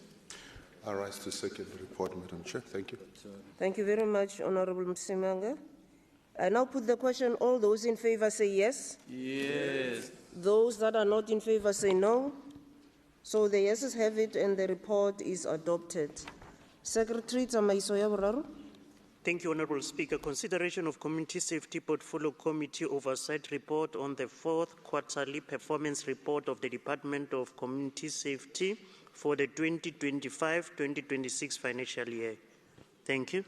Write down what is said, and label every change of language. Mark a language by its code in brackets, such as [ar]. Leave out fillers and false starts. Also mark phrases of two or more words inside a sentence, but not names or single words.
[en] I rise to second the report, Madam Chair. Thank you. Thank you very much, Honourable Msimanga. I now put the question. All those in favour say yes. Yes. Those that are not in favour say no. So the yeses have it and the report is adopted. [tn] Secretary Tsamaiso ya boraro. [en] Thank you, Honourable Speaker. Consideration of Community Safety Portfolio Committee Oversight Report on the fourth quarterly performance report of the Department of Community Safety for the 2025-2026 financial year. Thank you.